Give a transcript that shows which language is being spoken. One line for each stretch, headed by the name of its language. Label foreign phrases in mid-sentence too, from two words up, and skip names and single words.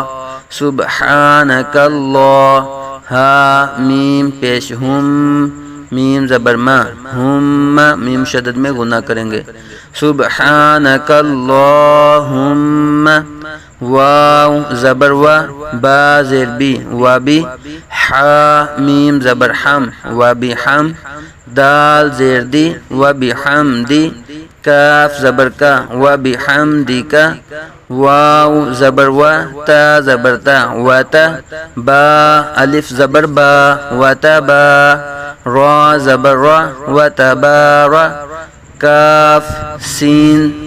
Arabic: سبحانک اللہ،
Urdu: ہا میم پیش ہم، میم زبر ما، ہم میم شدد میں غنہ کریں گے،
Arabic: سبحانک اللہم،
Urdu: واو زبر وا، با زیر بی، وابی، حا میم زبر حم، وابی حم، دال زیر دی، وابی حمدی، کاف زبر کا، وابی حمدی کا، واو زبر وا، تا زبر تا، وتا، با الف زبر با، وتبا، را زبر را، وتبارا، کاف سین،